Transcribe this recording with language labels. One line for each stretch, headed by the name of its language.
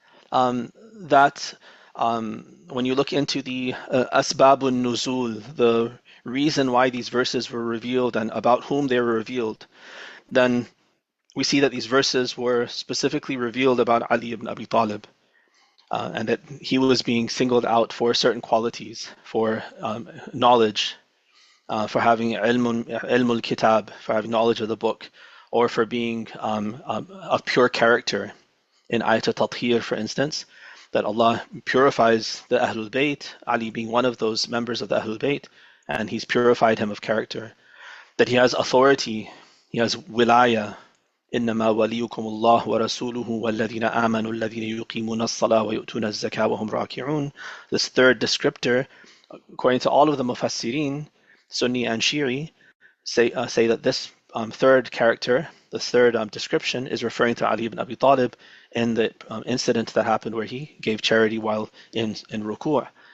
English: That when you look into the asbabun nuzul, the reason why these verses were revealed and about whom they were revealed, then we see that these verses were specifically revealed about Ali ibn Abi Talib, and that he was being singled out for certain qualities, for knowledge, for having ilmul kitab, for having knowledge of the book, or for being of pure character. In Ayat al-Tathir, for instance, that Allah purifies the Ahlul Bayt, Ali being one of those members of the Ahlul Bayt, and He's purified him of character. That he has authority, he has wilaya.
Arabic: إنما وليكم الله ورسوله والذين آمنوا الذين يقيمون الصلاة ويؤتون الزكاة وهم راكعون.
English: This third descriptor, according to all of the Mufassirin, Sunni and Shi'i, say that this third character, the third description, is referring to Ali ibn Abi Talib in the incident that happened where he gave charity while in ruku'.